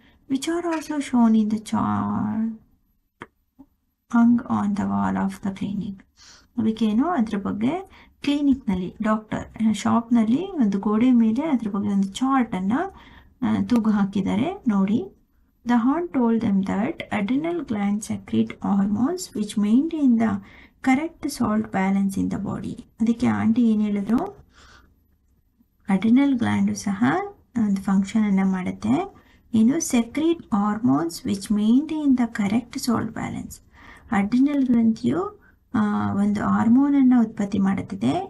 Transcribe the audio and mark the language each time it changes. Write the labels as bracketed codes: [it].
[en] Which are also shown in the chart hung on the wall of the clinic. [kn] ಅದಕ್ಕೇನು ಅದ್ರ ಬಗ್ಗೆ ಕ್ಲಿನಿಕ್ನಲ್ಲಿ, doctor ಶಾಪ್ನಲ್ಲಿ ಒಂದು ಗೋಡೆ ಮೇಲೆ ಅದ್ರ ಬಗ್ಗೆ ಒಂದು ಚಾರ್ಟನ್ನು ತೂಗು ಹಾಕಿದ್ದಾರೆ, ನೋಡಿ. [en] The aunt told them that adrenal glands secrete hormones which maintain the correct salt balance in the body. [kn] ಅದಕ್ಕೆ ಆಂಟಿ ಏನು ಹೇಳಿದ್ರು, ಅಡ್ರಿನಲ್ ಗ್ಲ್ಯಾಂಡು ಸಹ ಒಂದು ಫಂಕ್ಷನನ್ನು ಮಾಡುತ್ತೆ, ಏನು? [en] Secrete hormones which maintain the correct salt balance. [kn] Adrenal ಗ್ರಂಥಿಯು ಒಂದು ಹಾರ್ಮೋನನ್ನು ಉತ್ಪತ್ತಿ ಮಾಡುತ್ತದೆ.